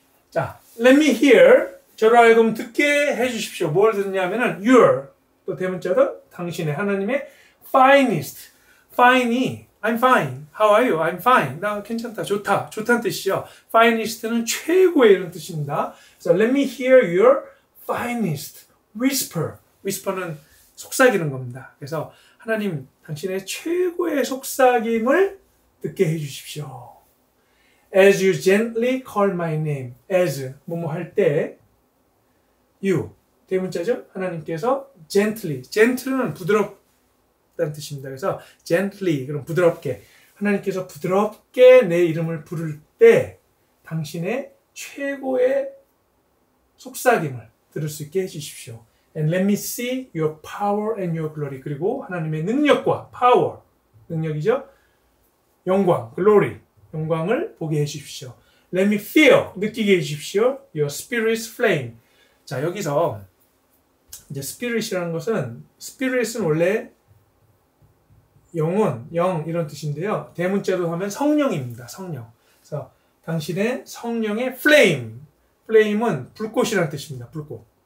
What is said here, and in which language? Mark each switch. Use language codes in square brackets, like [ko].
[ko] 자, [en] let me hear, [ko] 저로 하여금 듣게 해주십시오. 뭘 듣냐면은 your, 또 대문자도 당신의, 하나님의 finest. [en] fine이 I'm fine, how are you? I'm fine. [ko] 나 괜찮다, 좋다, 좋다는 뜻이죠. finest는 최고의 이런 뜻입니다. 그래서 [en] let me hear your finest whisper. [ko] whisper는 속삭이는 겁니다. 그래서 하나님, 당신의 최고의 속삭임을 듣게 해주십시오. [en] As you gently call my name. [ko] as, 뭐뭐 할 때, you, 대문자죠? 하나님께서 gently는 부드럽다는 뜻입니다. 그래서 gently, 그럼 부드럽게. 하나님께서 부드럽게 내 이름을 부를 때, 당신의 최고의 속삭임을 들을 수 있게 해주십시오. [en] And let me see your power and your glory. [ko] 그리고 하나님의 능력과 power, 능력이죠? 영광, glory. 영광을 보게 해주십시오. [en] Let me feel, [ko] 느끼게 해주십시오. [en] Your spirit's flame. [ko] 자, 여기서 이제 spirit이라는 것은, spirit은 원래 영혼, 영 이런 뜻인데요. 대문자로 하면 성령입니다. 성령. 그래서 당신의 성령의 flame. flame은 불꽃이라는 뜻입니다. 불꽃.